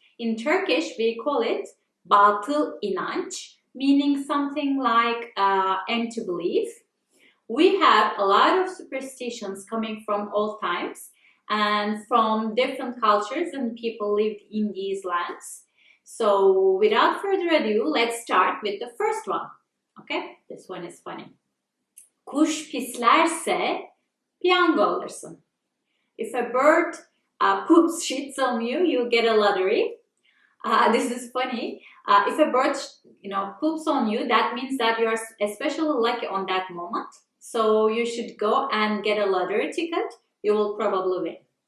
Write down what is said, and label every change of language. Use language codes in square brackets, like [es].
[en] In Turkish we call it batıl inanç, meaning something like empty belief. We have a lot of superstitions coming from old times and from different cultures and people lived in these lands. So without further ado, let's start with the first one. Okay, this one is funny. [tr] Kuş pislerse piyango alırsın. [en] If a bird poops shits on you, you'll get a lottery. This is funny. If a bird, poops on you, that means that you are especially lucky on that moment. So you should go and get a lottery ticket. You will probably win.